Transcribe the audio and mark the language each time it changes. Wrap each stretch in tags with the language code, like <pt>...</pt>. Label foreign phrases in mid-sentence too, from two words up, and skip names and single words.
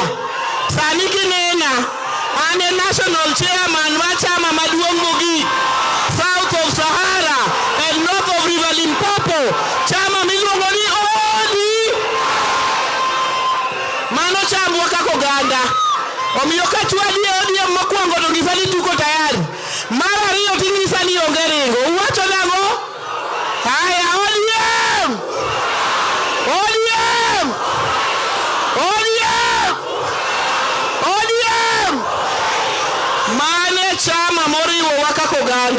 <luo>Sani kinena, ane</luo> <en>national chairman</en> <luo>wa chama maduong' mogik,</luo> <en>South of Sahara and North of River Limpopo,</en> <luo>chama miluongo ni ODM. Mano chambwa kaka oganda. Omiyo ka chwadi ODM mokwongo to ngisa ni</luo> <sw>tuko tayari.</sw> <luo>Mar ariyo ting'isa ni onge ringo. Uwacho nang'o? Haya, ODM! ODM! ODM! ODM! Mane chama moriwo kaka oganda.</luo>